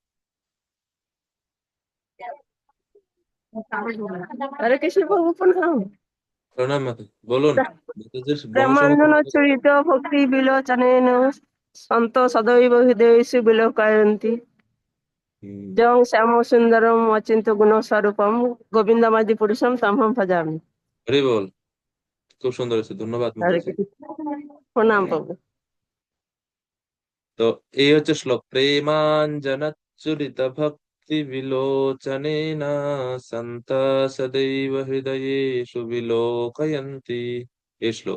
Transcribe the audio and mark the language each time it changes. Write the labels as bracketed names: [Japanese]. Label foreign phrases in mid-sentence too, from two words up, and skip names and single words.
[Bangla] হরে কৃষ্ণ প্রভু প্রণাম। প্রণাম মাতা, বলুন। মাতাজির প্রেমানন্দ ব্রহ্মসংহিতা। [Sanskrit] চরিত ভক্তি বিলোচনেন সন্ত সদৈব হৃদয়েষু বিলোকায়ন্তি হম। জং শ্যাম সুন্দরম অচিন্ত গুণ স্বরূপম গোবিন্দমাদি পুরুষম তমহম ভজামি। [Bangla] হরি বল। খুব সুন্দর হয়েছে, ধন্যবাদ হরে মাতাজি। কৃষ্ণ প্রণাম প্রভু। তো এই হচ্ছে শ্লোক, [Sanskrit] প্রেমাঞ্জনচ্ছুরিত ভক্তি বিলোচনেন সন্ত সদৈব হৃদয়েষু বিলোকয়ন্তি, [Bangla] এই শ্লোক।